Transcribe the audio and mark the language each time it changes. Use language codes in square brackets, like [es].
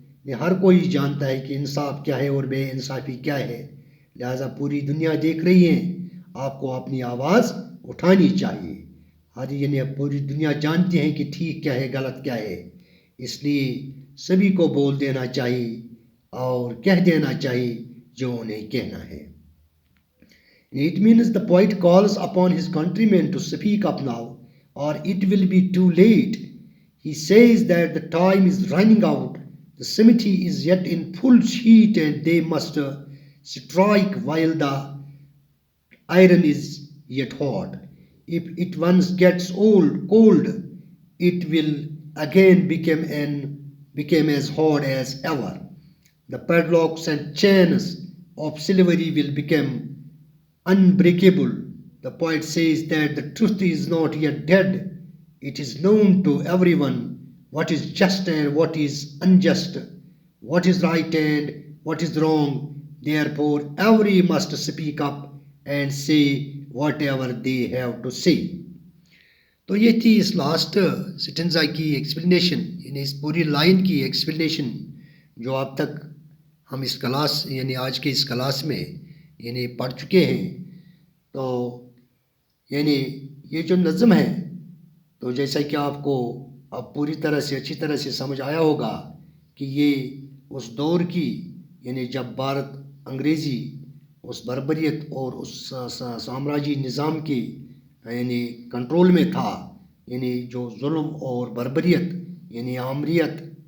[ur] یہ ہر کوئی جانتا ہے کہ انصاف کیا ہے اور بے انصافی کیا ہے، لہٰذا پوری دنیا دیکھ رہی ہے، آپ کو اپنی آواز اٹھانی چاہیے۔ ہر یعنی پوری دنیا جانتی ہے کہ ٹھیک کیا ہے غلط کیا ہے، اس لیے سبھی کو بول دینا چاہیے اور کہہ دینا چاہیے جو انہیں کہنا ہے۔ [en] It means the poet calls upon his countrymen to speak up now, or it will be too late. He says that the time is running out, the cemetery is yet in full heat, and they must strike while the iron is yet hot. If it once gets cold, it will again become as hot as ever. The padlocks and chains of slavery will become unbreakable. The poet says that the truth is not yet dead. It is known to everyone what is just and what is unjust, what is right and what is wrong. Therefore, every must speak up and say whatever they have to say. [ur] تو یہ تھی اس last سٹنزا کی explanation, یعنی اس پوری line کی explanation جو اب تک ہم اس کلاس یعنی آج کے اس کلاس میں یعنی پڑھ چکے ہیں۔ تو یعنی یہ جو نظم ہے تو جیسا کہ آپ کو اب پوری طرح سے اچھی طرح سے سمجھ آیا ہوگا کہ یہ اس دور کی یعنی جب بھارت انگریزی اس بربریت اور اس سامراجی نظام کی یعنی کنٹرول میں تھا، یعنی جو ظلم اور بربریت یعنی آمریت